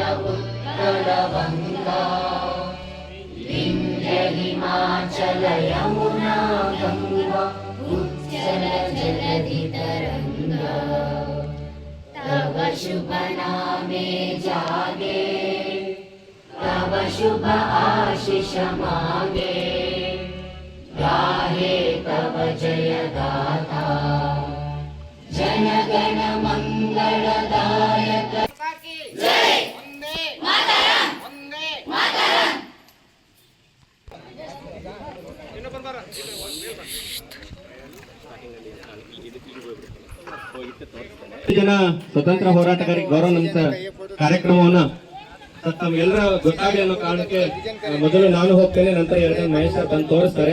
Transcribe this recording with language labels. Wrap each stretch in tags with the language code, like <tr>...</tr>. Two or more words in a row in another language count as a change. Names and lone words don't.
<bn>উৎকল বঙ্গ বিন্ধ্য হিমাচল যমুনা গঙ্গা উচ্ছল জলধি তরঙ্গ তব শুভ নামে জাগে তব শুভ আশিস মাগে গাহে তব জয় গাথা জন গণ মঙ্গলদায়ক জয় বন্দে মাতরম বন্দে মাতরম.</bn> <kn>ಜನ ಸ್ವತಂತ್ರ ಹೋರಾಟಗಾರರಿಗೆ ಗೌರವ ನಮಿಸ ಕಾರ್ಯಕ್ರಮವನ್ನ ತಮ್ಗೆಲ್ಲರ ಗೊತ್ತಾಗಲಿ ಅನ್ನೋ ಕಾರಣಕ್ಕೆ ಮೊದಲು ನಾನು ಹೋಗ್ತೇನೆ, ನಂತರ ಎರಡನೇ ಮಹೇಶ್ ಸರ್ ತಂದು ತೋರಿಸ್ತಾರೆ.</kn>